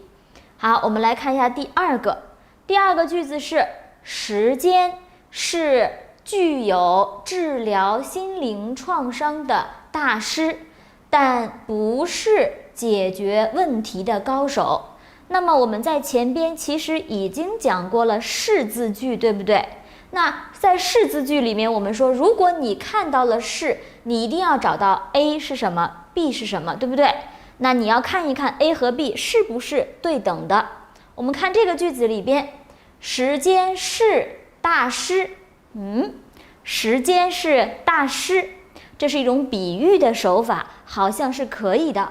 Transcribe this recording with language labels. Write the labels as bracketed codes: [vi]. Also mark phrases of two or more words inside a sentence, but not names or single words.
[zh] 好，我們來看一下第二個。第二個句子是時間是具有治療心靈創傷的大師，但不是解決問題的高手。那麼我們在前邊其實已經講過了是字句，對不對？那在是字句裡面，我們說如果你看到了是，你一定要找到 A 是什麼， B 是什麼，对不对？那你要看一看 A 和 B 是不是对等的。我们看这个句子裡邊，時間是大師，時間是大師，這是一種比喻的手法，好像是可以的。